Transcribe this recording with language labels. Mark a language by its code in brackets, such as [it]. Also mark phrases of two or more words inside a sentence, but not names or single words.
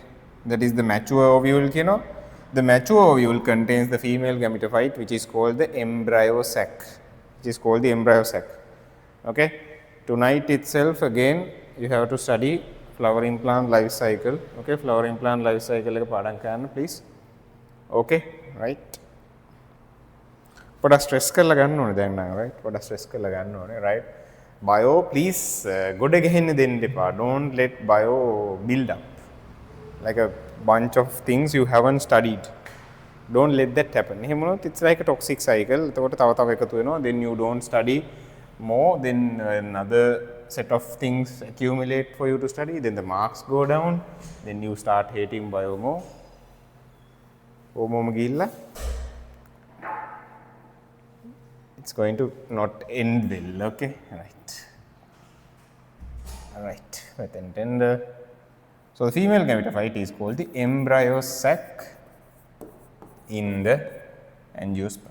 [en] That is the mature ovule. The mature ovule contains the female gametophyte, which is called the embryo sac. which is called the embryo sac. Okay. Tonight itself again you have to study flowering plant life cycle. Okay, flowering plant life cycle [si] එක පාඩම් කරන්න [en] please. Okay, right. [si] පොඩක් ස්ට්‍රෙස් කරලා ගන්න ඕනේ දැන් නම්, right. පොඩක් ස්ට්‍රෙස් කරලා ගන්න ඕනේ, right. [en] Bio please [si] ගොඩ ගෙහෙන්න දෙන්න එපා. [en] Don't let bio build up like a bunch of things you haven't studied. Don't let that happen. [si] එහෙම වුණොත් [en] it's like a toxic cycle. [si] එතකොට තව තව එකතු වෙනවා. [en] Then you don't study more, then another set of things accumulate for you to study, then the marks go down, then you start hating bio more. [si] ඕමම ගිහිල්ලා [en] it's going to not end well. Okay, right. All right, and then so the female gametophyte is called the embryo sac in the angiosperm.